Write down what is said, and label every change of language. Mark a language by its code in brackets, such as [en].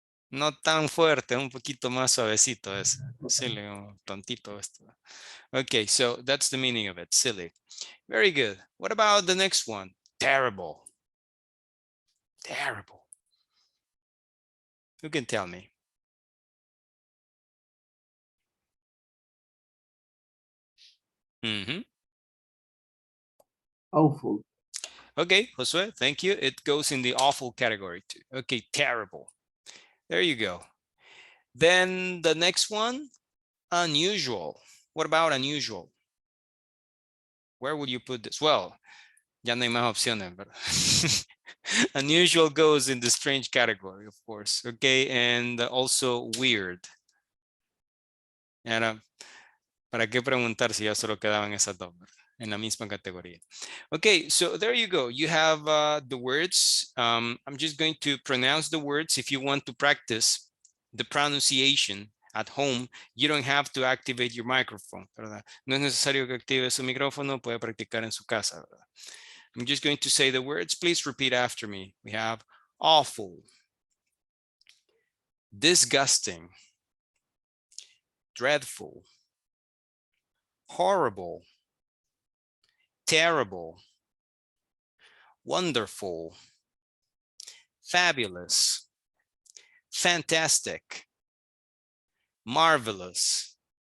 [es] No tan fuerte, un poquito más suavecito ese. Silly, tontito esto. [en] Okay, so that's the meaning of it, silly. Very good. What about the next one? Terrible. Terrible. Who can tell me? Awful. Okay, Josue, thank you. It goes in the awful category too. Okay, terrible. There you go. Then the next one, unusual. What about unusual? Where would you put this? Well, [es] ya no hay más opciones, [en] but unusual goes in the strange category, of course. Okay, and also weird. [es] And ¿para qué preguntar si ya solo quedaban esas dos en la misma categoría? [en] Okay, so there you go. You have the words. I'm just going to pronounce the words. If you want to practice the pronunciation at home, you don't have to activate your microphone, ¿verdad? [es] No es necesario que active su micrófono, puede practicar en su casa, ¿verdad? [en] I'm just going to say the words. Please repeat after me. We have awful, disgusting, dreadful, horrible, terrible, wonderful, fabulous, fantastic, marvelous,